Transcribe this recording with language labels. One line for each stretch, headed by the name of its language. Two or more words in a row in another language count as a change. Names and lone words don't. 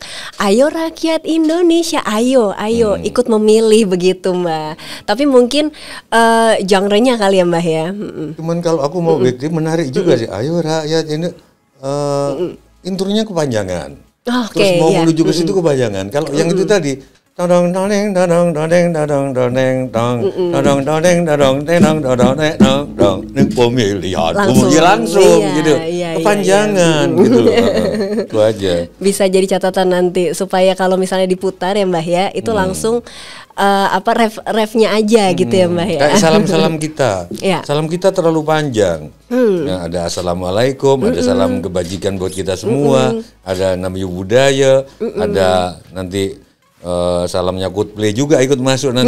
Indonesian: Ayo rakyat Indonesia, ayo ikut memilih begitu Mbah. Tapi mungkin genre-nya kali ya Mbah ya. Cuman kalau aku mau bikin menarik juga sih. Ayo rakyat ini intronya kepanjangan. Oke, Terus mau iya. menuju ke situ kepanjangan. Kalau yang itu tadi tadang tadeng tadang tadeng tadang tadeng tang tadang tadeng tadang tadang tadang tadang tadang pemilihan langsung Iya, gitu. iya, Kepanjangan gitu loh. Itu aja. Bisa jadi catatan nanti supaya kalau misalnya diputar ya Mbah ya, itu langsung refnya aja gitu ya Mbah ya. Kayak salam-salam kita. Iya. Salam kita terlalu panjang. Nah, ada assalamualaikum, ada salam kebajikan buat kita semua, ada namanya budaya, ada nanti salamnya Coldplay juga ikut masuk nanti.